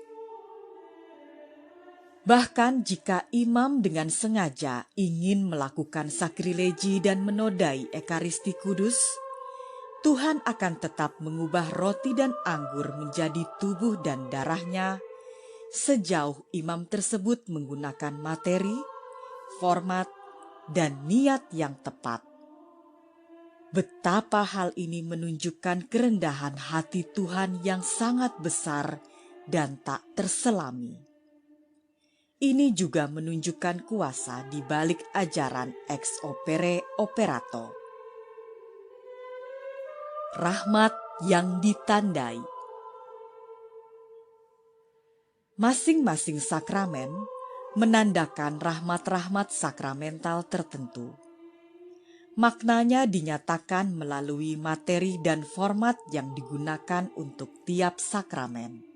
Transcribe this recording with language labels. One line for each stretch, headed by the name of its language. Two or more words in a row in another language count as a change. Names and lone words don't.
Indonesian: Bahkan jika imam dengan sengaja ingin melakukan sakrilegi dan menodai Ekaristi Kudus, Tuhan akan tetap mengubah roti dan anggur menjadi tubuh dan darah-Nya sejauh imam tersebut menggunakan materi, format, dan niat yang tepat. Betapa hal ini menunjukkan kerendahan hati Tuhan yang sangat besar dan tak terselami. Ini juga menunjukkan kuasa di balik ajaran
Latin: ex opere operato.
Indonesian: Rahmat yang ditandai. Masing-masing sakramen menandakan rahmat-rahmat sakramental tertentu. Maknanya dinyatakan melalui materi dan format yang digunakan untuk tiap sakramen.